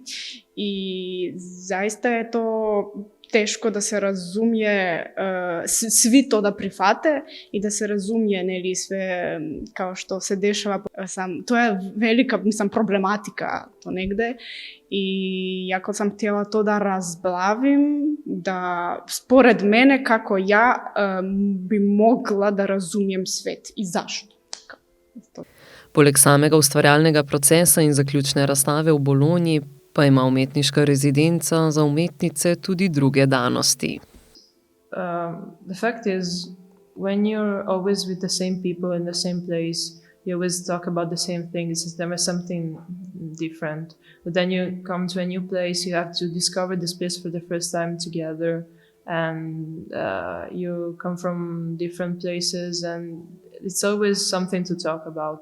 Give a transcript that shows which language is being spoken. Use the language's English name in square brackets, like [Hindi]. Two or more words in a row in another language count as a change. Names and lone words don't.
[Serbian] I zaista je to teško da se razumije, svi to da prihvate i da se razumije, neli, sve kao što se dešava. To je velika, mislim, problematika to negde. I jako sam htjela to da razblavim, da spored mene kako ja bi mogla da razumijem svet i zašto. [Slovenian] Poleg samega ustvarjalnega procesa in zaključne razstave v Bologni pa ima umetniška rezidenca za umetnice tudi druge danosti. [English] The fact is, when you're always with the same people in the same place, you always talk about the same things. It's never something different. But then you come to a new place, you have to discover this place for the first time together, and you come from different places, and it's always something to talk about.